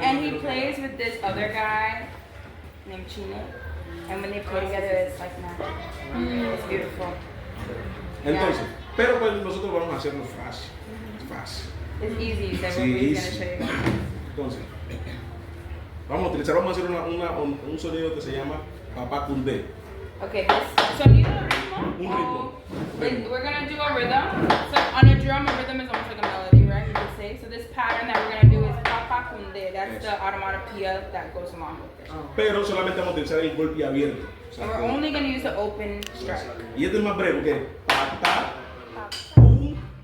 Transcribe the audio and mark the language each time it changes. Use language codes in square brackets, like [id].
[en] And he plays with this other guy named Chino. And when they play together, it's like magic. It's beautiful. [es] Entonces, pero pues nosotros vamos a hacerlo fácil. Fácil. [en] It's easy, so [es] Sí, [en] we're easy. going to show you guys. [es] Entonces, vamos a hacer un sonido que se llama Papá Cundé. [en] Okay, this [es] sonido de ritmo. Un ritmo. [en] We're gonna do a rhythm. So on a drum, a rhythm is almost like a melody, right? You could say. So this pattern that we're gonna do is papa kunde. That's the onomatopoeia that goes along with it. [es] Pero solamente vamos a utilizar el golpe abierto. O sea, [en] And we're only gonna use the open strike. [es] y este es más breve, que papá Cundé.